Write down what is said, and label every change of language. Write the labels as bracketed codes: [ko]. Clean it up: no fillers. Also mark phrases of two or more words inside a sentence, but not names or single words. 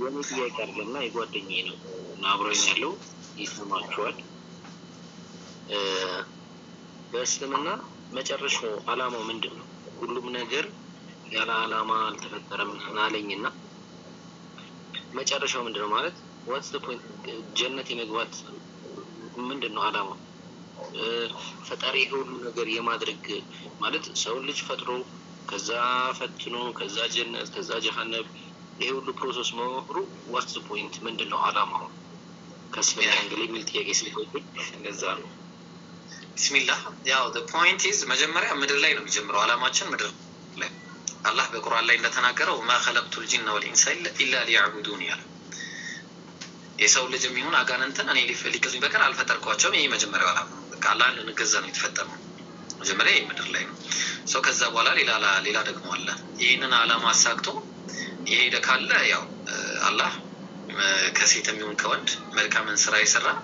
[am] የኔ ጥያቄ አለና የጓደኛዬ ነው እና አብሮኝ ያለው ይሰማችኋል። በእስልምና መጨረሻው አላማው ምንድን ነው? ሁሉም ነገር ያለ አላማ አልተፈጠረም አለኝና መጨረሻው ምንድን ነው ማለት [en] what's the point? [am] ጀነት የመግባት ምንድን ነው አላማው? ፈጣሪ ሁሉ ነገር የማድረግ ማለት ሰው ልጅ ፈጥሮ ከዛ ፈትኖ ከዛ ጀነት ከዛ ጀሃነም ይሄ ሁሉ ፕሮሰስ መሆኑ [en] what's the point? [am] ምንድን ነው አላማው? ከስለኛ እንግዲህ የሚል ጥያቄ ስለሆነ እንደዛ ነው። ቢስሚላህ ያው [en] the point is [am] መጀመሪያ ምድር ላይ ነው የሚጀምረው አላማችን ምድር ላይ። አላህ በቁርአን ላይ እንደተናገረው [ar] ما خلقت الجن والانس الا ليعبدون [am] ያለ የሰው ልጅ የሚሆን አጋንንትን እኔ ሊገዙኝ በቀር አልፈጠርኳቸውም። ይሄ መጀመሪያው አላማ በቃ አላህን ልንገዛ ነው የተፈጠረው። መጀመሪያ ይሄ ምድር ላይ ነው ሰው። ከዛ በኋላ ሌላ ደግሞ አለ። ይሄንን አላማ አሳክቶ የሄደ ካለ ያው አላህ ከሴት የሚሆን ከወንድ መልካምን ስራ ይሰራ